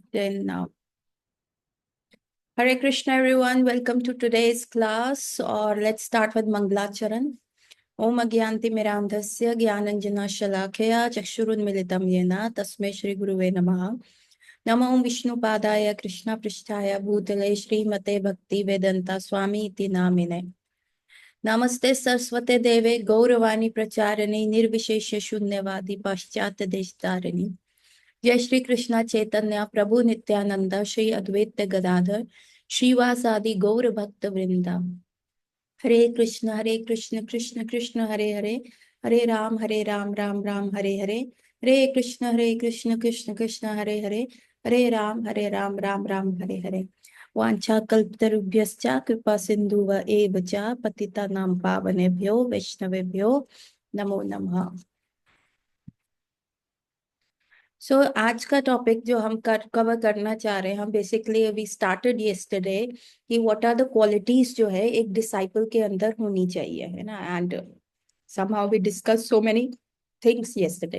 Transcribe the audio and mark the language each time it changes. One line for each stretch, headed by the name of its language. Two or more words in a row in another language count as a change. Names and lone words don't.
English: Then now. Hare Krishna everyone, welcome to today's class, or let's start with Mangalacharan.
Sanskrit: ॐ अज्ञान्ति मिरान्धस्य ज्ञानाञ्जन शलाकया चक्षुरुन्मीलितं येन तस्मै श्री गुरवे नमः. नमो ॐ विष्णु पादाय कृष्ण प्रेष्ठाय भूतले श्री मते भक्ति वेदान्त स्वामी इति नामिने. नमस्ते सारस्वते देवे गौरवाणी प्रचारिणे निर्विशेष शून्यवादि पाश्चात्य देशतारिणे. जय श्री कृष्णा चैतन्य प्रभु नित्यानंद श्री अद्वैत गदाधर श्रीवासादि गौर भक्त वृंदा। हरे कृष्ण कृष्ण कृष्ण हरे हरे, हरे राम राम राम हरे हरे, हरे कृष्ण कृष्ण कृष्ण हरे हरे, हरे राम राम हरे हरे। वांछा कल्पतरुभ्यश्च कृपा सिंधुव एव च पतितानां पावनेभ्यो वैष्णवेभ्यो नमो नमः।
Hindi: आज का टॉपिक जो हम कवर करना चाह रहे हैं, हम
English: basically we started yesterday
Hindi: कि
English: what are the qualities
Hindi: जो है एक डिसाइपल के अंदर होनी चाहिए, है ना।
English: and somehow we discuss so many things yesterday.